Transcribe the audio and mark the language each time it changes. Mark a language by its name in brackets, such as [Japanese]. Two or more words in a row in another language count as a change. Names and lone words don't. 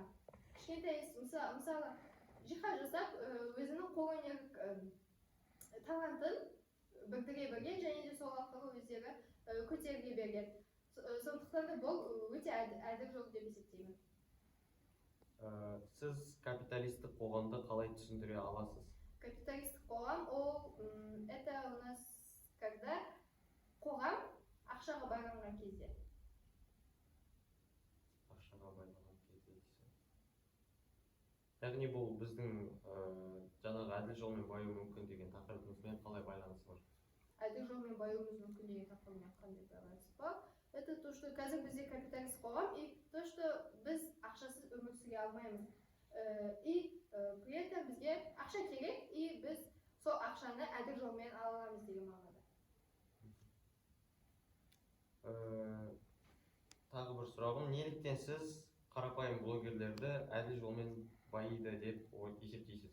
[Kazakh] Кішкентай іс, мысалы, жиһаз жасап, өзінің қолөнер талантын білдіре берген, және де сол арқылы өздері көтеріле берген. Сондықтан да бұл өте әділ жол деп есептеймін. Сіз капиталистік қоғамды қалай түсіндіре аласыз? Капиталистік қоғам [Russian] это у нас когда [Kazakh] қоғам ақшаға байланған кезде. Ақшаға байланған кезде дейсің. Яғни бұл біздің жаңағы әділ жолмен баю мүмкін деген тақырыбымызбен қалай байланысы бар? Әділ жолмен баюымыз мүмкін деген тақырыбымен қандай байланысы бар? [Russian] Это то, что [Kazakh] қазір бізде капиталист қоғам, [Russian] и то, что [Kazakh] біз ақшасыз өмір сүре алмаймыз. [Russian] И при этом [Kazakh] бізге ақша керек, и біз сол ақшаны әділ жолмен ала аламыз деген мағынада. Тағы бір сұрағым, неліктен сіз қарапайым блогерлерді әділ жолмен баиды деп есептейсіз?